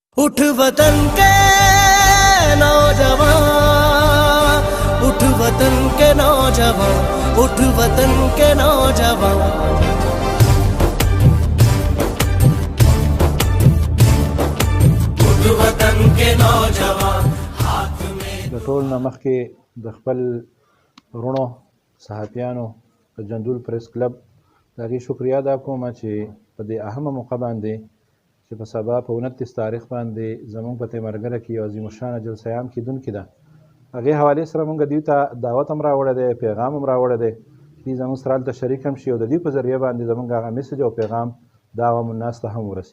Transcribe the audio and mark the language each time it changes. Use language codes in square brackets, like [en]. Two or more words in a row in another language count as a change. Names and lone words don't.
[ur] اٹھ وطن کے نوجوان، اٹھ وطن کے نوجوان، اٹھ وطن کے نوجوان. اٹھ وطن کے نوجوان ہاتھ میں [ps] د ټول نه مخکې د خپل وروڼو صحافیانو د جندول پریس کلب د هغې شکریه ادا کوم چې په دې اهمه موقع باندې چې په سبا په 29 تاریخ باندې زموږ په تیمرګره کې یو عظیم الشانه جلسه عام کیدونکې ده، هغې حوالې سره موږ دوی ته دعوت هم راوړی دی، پیغام هم راوړی دی چې دوی زموږ سره هلته شریک هم شي او د دوی په ذریعه باندې زموږ هغه میسج او پیغام د عوام الناس ته هم ورسي.